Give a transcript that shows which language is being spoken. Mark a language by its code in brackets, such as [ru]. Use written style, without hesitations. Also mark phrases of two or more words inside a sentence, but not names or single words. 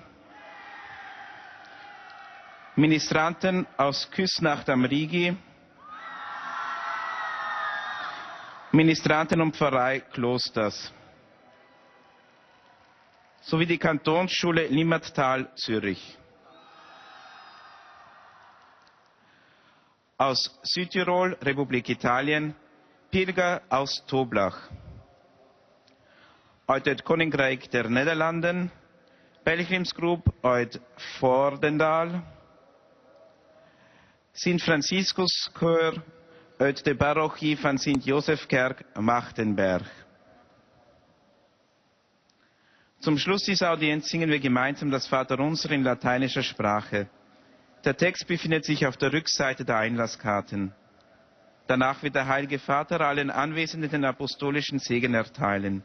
[de] Ministranten aus Küsnacht am Rigi, Ministranten und Pfarrei Klosters, sowie die Kantonsschule Limmattal, Zürich. Aus Südtirol, Republik Italien, Pilger aus Toblach. [nl] Uit het Koninkrijk der Nederlanden, Pelgrimsgroep uit Vordendal, Sint-Franciscus-Chor uit de parochie van Sint-Josefkerk, Machtenberg. [de] Zum Schluss dieser Audienz singen wir gemeinsam das Vaterunser in lateinischer Sprache. Der Text befindet sich auf der Rückseite der Einlasskarten. Danach wird der Heilige Vater allen Anwesenden den apostolischen Segen erteilen.